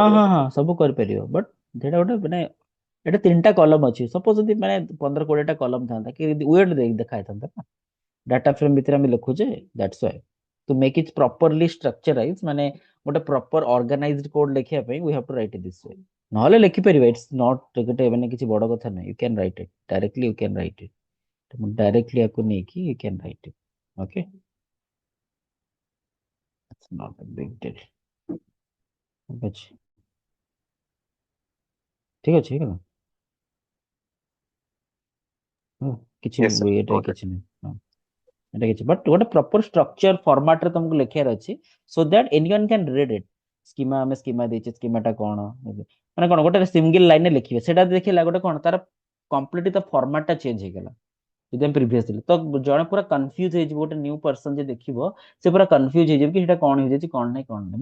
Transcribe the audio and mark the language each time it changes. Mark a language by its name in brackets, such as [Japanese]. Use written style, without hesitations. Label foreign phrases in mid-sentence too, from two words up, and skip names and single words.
[Odia] କରିପାରିବା ହଁ ସେଠି। ହଁ, ସବୁ କରିପାରିବ, ବଟ୍ ସେଇଟା ଗୋଟେ ମାନେ ଏଟା 3ଟା କଲମ ଅଛି। ସପୋଜ ଯଦି ମାନେ 15-20ଟା କଲମ ଥାନ୍ତା କି ୱେଟ୍ ଦେଖା ହେଇଥାନ୍ତା ନା, [English] data frame [Odia] ଭିତରେ ଆମେ ଲେଖୁଛେ, [English] that's why to make it properly structurize, [Odia] ମାନେ ଗୋଟେ [English] proper organized code [Odia] ଲେଖିବା ପାଇଁ [English] we have to write it this way. [Odia] ନହେଲେ ଲେଖିପାରିବା, [English] it's not [Odia] ଗୋଟେ ମାନେ କିଛି ବଡ କଥା ନାହିଁ, [English] you can write it directly, you can write it, [Odia] ମୁଁ ଡାଇରେକ୍ଟଲି ୟାକୁ ନେଇକି [English] you can write it. okay, it's not a big deal. [Odia] ଠିକ ଅଛି, ଠିକ ଅଛି, ହେଇଗଲା। ହଁ, କିଛି [English] yes sir, [Odia] ଏଇଟା [English] got it. [Odia] କିଛି ନାହିଁ, ହଁ, ଏଇଟା କିଛି, ବଟ୍ ଗୋଟେ [English] proper structure [Odia] ଫର୍ମାଟରେ ତମକୁ ଲେଖିବାର ଅଛି, [English] so that anyone can read it. [Odia] ସ୍କିମା, ଆମେ ସ୍କିମା ଦେଇଛେ, ସ୍କିମାଟା କଣ, ମାନେ କଣ ଗୋଟେ ସିଙ୍ଗଲ ଲାଇନରେ ଲେଖିବେ, ସେଟା ଦେଖିଲା ଗୋଟେ କଣ ତାର କମ୍ପ୍ଲିଟ ତା ଫର୍ମାଟଟା ଚେଞ୍ଜ ହେଇଗଲା। ଯଦି ଆମେ ପ୍ରିଭିୟସ ଥିଲେ ତ ଜଣେ ପୁରା କନଫ୍ୟୁଜ ହେଇଯିବ, ଗୋଟେ [English] new person [Odia] ଯେ ଦେଖିବ ସେ ପୁରା କନଫ୍ୟୁଜ ହେଇଯିବ କି ସେଟା କଣ ହେଇଯାଇଛି, କଣ ନାହିଁ, କଣ ନାହିଁ।